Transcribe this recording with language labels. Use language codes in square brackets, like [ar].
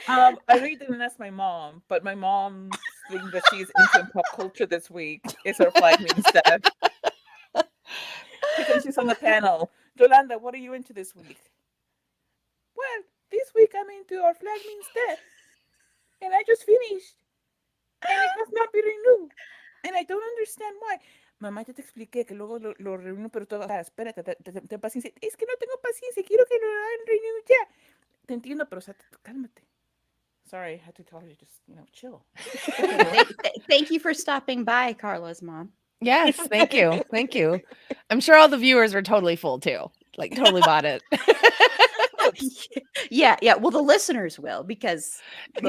[en] I really didn't ask my mom, but my mom's thing that she's into in pop culture this week is her flag means death. Because she's on the panel. Yolanda, what are you into this week? Well, this week I'm into Our Flag Means Death. And I just finished. And it has not been renewed. And I don't understand why. [es] Mamá, ya te expliqué que luego lo reúno, pero todo. Espérate, ten paciencia. Es que no tengo paciencia. Quiero que lo hagan reunido ya. Te entiendo, pero cálmate. [en] Sorry, I had to tell her to just, chill. Thank you for stopping by, Carla's mom. yes. Thank you. Thank you. I'm sure all the viewers were totally full too. Like, totally bought it. Yeah. Well, the listeners will, because the